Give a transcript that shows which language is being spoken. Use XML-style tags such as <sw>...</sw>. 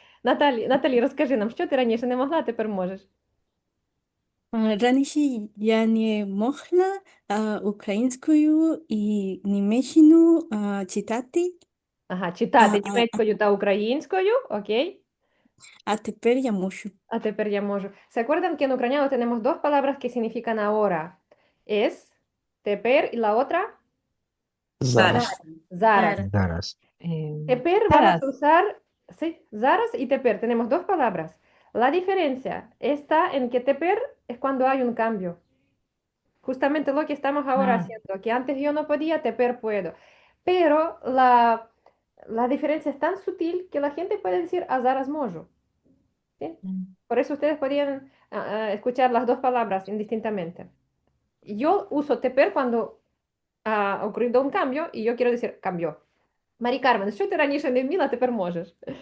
<uk>Наталі, розкажи нам, що ти раніше не могла, а тепер можеш. Раніше я не могла українською і німеччину читати, Ага, читати а німецькою та українською, окей. тепер я можу. A teper ya можу.</uk> <es>¿Se acuerdan que en ucraniano tenemos dos palabras que significan ahora? Es teper y la otra</es> <uk>Зараз. zaras. Зараз.</uk> <es>Teper vamos a</es> <uk>Zaras.</uk> <es>usar, sí, zaras y teper. Tenemos dos palabras. La diferencia está en que teper es cuando hay un cambio. Justamente lo que estamos ahora haciendo, que antes yo no podía, teper puedo. Pero la diferencia es tan sutil que la gente puede decir</es> <uk>a zaras можу.</uk> <es>¿Sí? Por eso ustedes podían escuchar las dos palabras indistintamente. Yo uso teper cuando ha ocurrido un cambio y yo quiero decir cambio.</es> <uk>Марі Кармен, що ти раніше не вміла, тепер можеш?</uk>